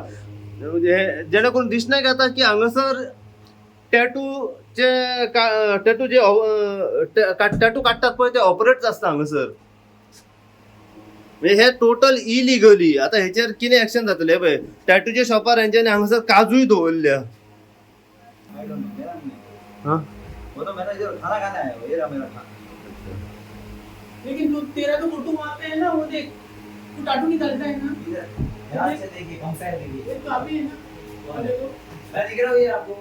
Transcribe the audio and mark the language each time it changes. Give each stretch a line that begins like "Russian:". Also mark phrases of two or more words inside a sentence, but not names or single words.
Konkani: जेणे करून दिसण्याक येता की हांगासर टॅटू काडटात पळय ते ऑपरेट आसता हांगासर. हे
English: totally illegally.
Konkani: आता हेचेर कितें एक्शन जातले पळय. टॅटूच्या शॉपार हेंच्यांनी हांगासर काजूय दवरल्या.
Hindi: लेकिन तू तेरा तो फोटो वहाँ पे है ना, वो देख तू टाटू निकालता है ना. ध्यान से देखिए, कंपेयर देखिए. तो अभी है ना, मैं दिख रहा हूँ ये आपको.